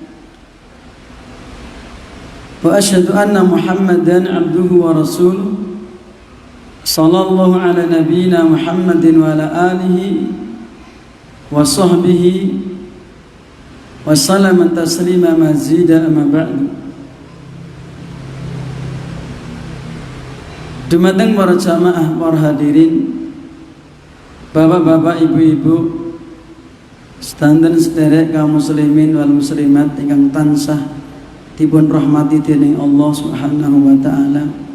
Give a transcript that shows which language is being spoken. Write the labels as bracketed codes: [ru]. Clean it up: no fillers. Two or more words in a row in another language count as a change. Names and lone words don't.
[ar] وأشهد أن محمدا عبده ورسوله صلى الله على نبينا محمد وعلى آله وصحبه وسلم تسليما مزيدا أما بعد. [jv] Dumateng para jamaah, para hadirin, bapak-bapak, ibu-ibu, sedanten sederek kaum [ar] المسلمين والمسلمات [jv] ingkang tansah dipun rahmati dening Allah [ar] سبحانه وتعالى.